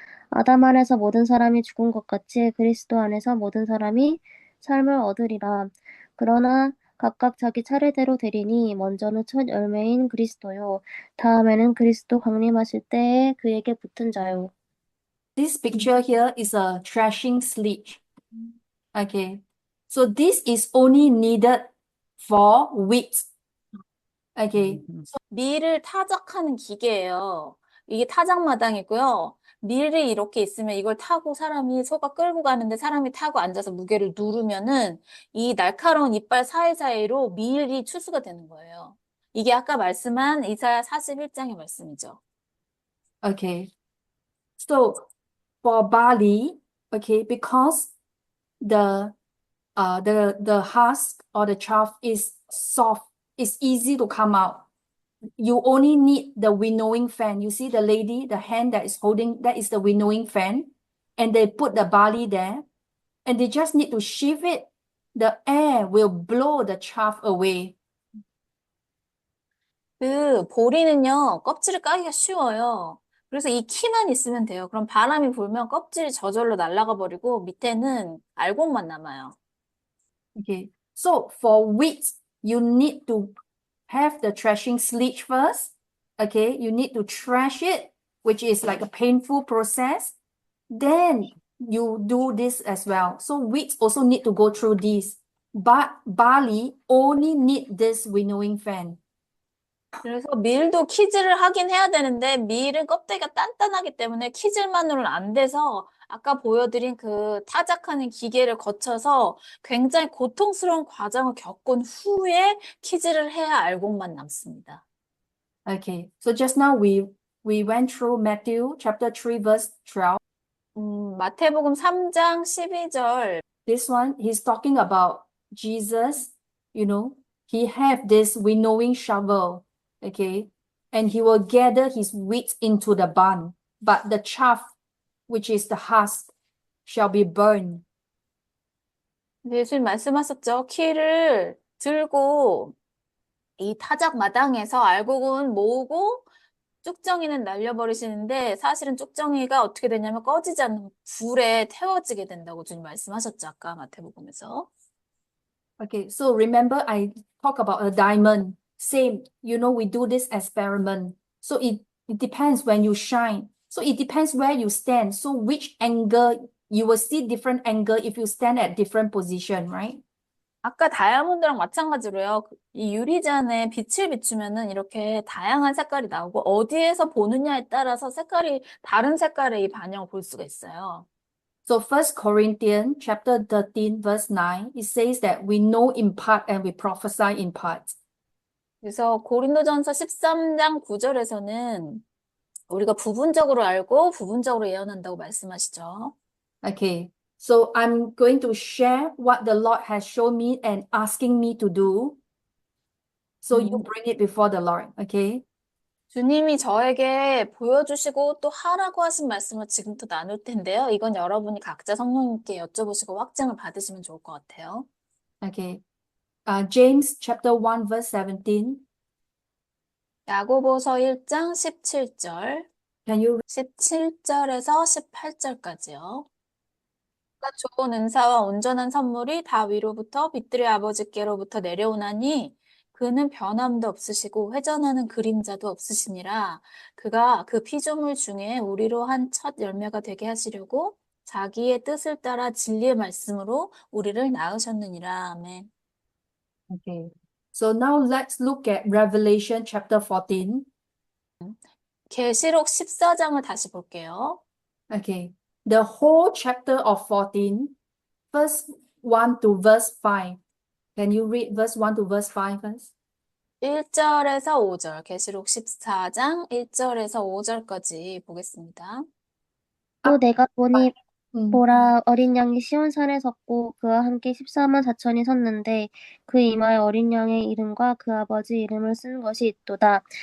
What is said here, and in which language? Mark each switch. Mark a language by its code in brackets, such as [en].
[ko] 아담 안에서 모든 사람이 죽은 것 같이 그리스도 안에서 모든 사람이 삶을 얻으리라. 그러나 각각 자기 차례대로 되리니 먼저는 첫 열매인 그리스도요. 다음에는 그리스도 강림하실 때에 그에게 붙은 자요. [en] This picture here is a threshing sledge. Okay, so this is only needed for wheat. Okay, [ko] 밀을 타작하는 기계예요. 이게 타작마당이고요. 밀이 이렇게 있으면 이걸 타고 사람이 소가 끌고 가는데 사람이 타고 앉아서 무게를 누르면은 이 날카로운 이빨 사이사이로 밀이 추수가 되는 거예요. 이게 아까 말씀한 이사야 41장의 말씀이죠. [en] okay. So for barley, okay, because the husk or the chaff is soft, it's easy to come out. You only need the winnowing fan. You see the lady, the hand that is holding, that is the winnowing fan. And they put the barley there and they just need to shift it. The air will blow the chaff away. [ko] 그 보리는요, 껍질을 까기가 쉬워요. 그래서 이 키만 있으면 돼요. 그럼 바람이 불면 껍질이 저절로 날아가 버리고 밑에는 알곡만 남아요. [en] Okay. So for wheat, you need to have the threshing sledge first. Okay. You need to thresh it, which is like a painful process. Then you do this as well. So wheat also need to go through this. But barley only need this winnowing fan. [ko] 그래서 밀도 키질을 하긴 해야 되는데 밀은 껍데기가 단단하기 때문에 키질만으로는 안 돼서 아까 보여드린 그 타작하는 기계를 거쳐서 굉장히 고통스러운 과정을 겪은 후에 키질을 해야 알곡만 남습니다. [en] Okay. So just now we went through Matthew chapter 3 verse 12. [ko] 마태복음 3장 12절 [en] This one, he's talking about Jesus, he have this winnowing shovel, okay? And he will gather his wheat into the barn, but the chaff, which is the husk, shall be burned. [ko] 예수님 말씀하셨죠. 키를 들고 이 타작 마당에서 알곡은 모으고 쭉정이는 날려버리시는데 사실은 쭉정이가 어떻게 되냐면 꺼지지 않는 불에 태워지게 된다고 주님 말씀하셨죠. 아까 마태복음에서. [en] Okay, so remember I talk about a diamond. Same, we do this experiment. So it depends when you shine. So it depends where you stand. So which angle, you will see different angle if you stand at different position, right? 아까 다이아몬드랑 마찬가지로요. 이 유리잔에 빛을 비추면은 이렇게 다양한 색깔이 나오고 어디에서 보느냐에 따라서 다른 색깔의 이 반영을 볼 수가 있어요. So 1 Corinthians chapter 13 verse 9, it says that we know in part and we prophesy in part. [ko] 그래서 고린도전서 13장 9절에서는 우리가 부분적으로 알고 부분적으로 예언한다고 말씀하시죠. [en] Okay, so I'm going to share what the Lord has shown me and asking me to do. So you bring it before the Lord, okay? [ko] 주님이 저에게 보여주시고 또 하라고 하신 말씀을 지금부터 나눌 텐데요. 이건 여러분이 각자 성령님께 여쭤보시고 확증을 받으시면 좋을 것 같아요. [en] Okay. James chapter 1 verse 17. [ko] 야고보서 1장 17절, [en] Can you [ko] 17절에서 18절까지요. 좋은 은사와 온전한 선물이 다 위로부터 빛들의 아버지께로부터 내려오나니 그는 변함도 없으시고 회전하는 그림자도 없으시니라. 그가 그 피조물 중에 우리로 한 첫 열매가 되게 하시려고 자기의 뜻을 따라 진리의 말씀으로 우리를 낳으셨느니라. 아멘. [en] Okay. So now let's look at Revelation chapter 14. [ko] 계시록 14장을 다시 볼게요. [en] Okay. The whole chapter of 14, verse 1 to verse 5. Can you read verse 1 to verse 5 first? [ko] 1절에서 5절, 계시록 14장 1절에서 5절까지 보겠습니다. 또 내가 보니 Mm. 보라, 어린 양이 시온산에 섰고 그와 함께 14만 4천이 섰는데 그 이마에 어린 양의 이름과 그 아버지 이름을 쓴 것이 있도다.